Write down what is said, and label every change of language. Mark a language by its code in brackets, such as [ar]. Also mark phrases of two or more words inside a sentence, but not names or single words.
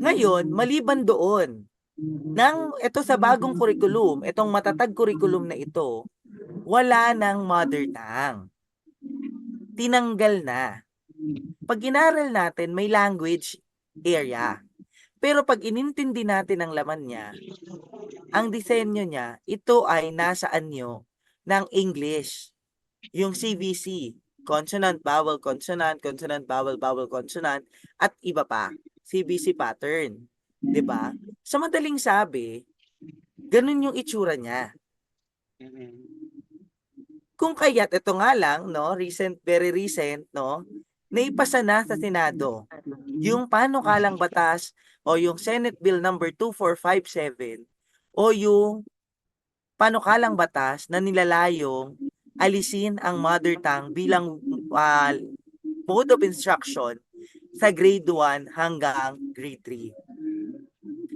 [tl] Ngayon, maliban doon, ito sa bagong curriculum, itong matatag curriculum na ito, wala ng [en] mother tongue. [tl] Tinanggal na. Pag inaral natin, may [en] language area. [tl] Pero pag inintindi natin ang laman niya, ang disenyo niya, ito ay nasa anyo ng English. [en] Yung CVC, consonant, vowel, consonant, consonant, vowel, vowel, consonant, [tl] at iba pa. [en] CVC pattern. [tl] 'Di ba? Sa madaling sabi, ganun yung itsura niya. Kung kaya't ito nga lang, no, [en] very recent, [tl] no, naipasa na sa Senado yung panukalang batas o yung Senate Bill number 2457 o yung panukalang batas na nilalayong alisin ang [en] mother tongue [tl] bilang [en] mode of instruction [tl] sa grade 1 hanggang grade 3.